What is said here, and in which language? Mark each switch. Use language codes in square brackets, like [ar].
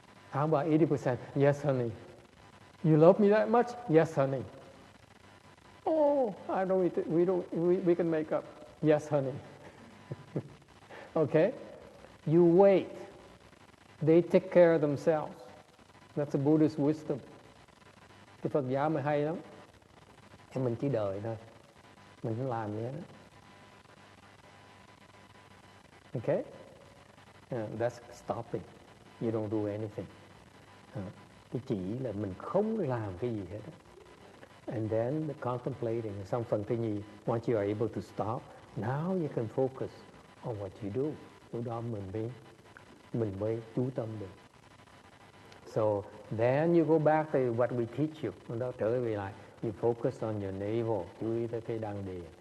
[en] How about 80%? Yes, honey. You love me that much? Yes, honey. Oh, I know we can make up. Yes, honey. Okay? You wait. They take care of themselves. That's a Buddhist wisdom. [vi] Cái Phật giáo mới hay lắm. Mình chỉ đợi thôi. Mình không làm gì hết. [en] Okay? That's stopping. You don't do anything. [vi] Cái chỉ là mình không làm cái gì hết. [en] And then the contemplating. [vi] Xong phần thứ nhì, [en] once you are able to stop, now you can focus on what you do. [vi] Lúc đó mình mới chú tâm được. [en] So then you go back to what we teach you. [vi] Đó trở về lại. [en] You focus on your navel, [vi] chú ý tới cái đăng đề.